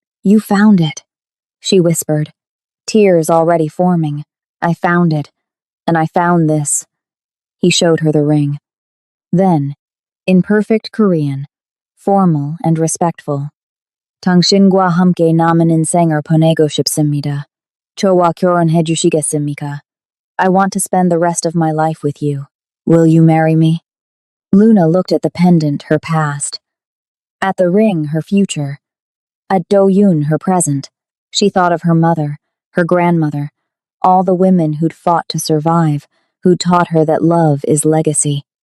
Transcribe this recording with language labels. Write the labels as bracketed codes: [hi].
[en] You found it, she whispered, tears already forming. I found it, and I found this. He showed her the ring. Then, in perfect Korean, formal and respectful, [ko] 당신과 함께 남은 인생을 보내고 싶습니다. 저와 결혼해 주시겠습니까? [en] I want to spend the rest of my life with you. Will you marry me? Luna looked at the pendant, her past. At the ring, her future. At Do-yoon, her present. She thought of her mother, her grandmother, all the women who'd fought to survive, who taught her that love is legacy.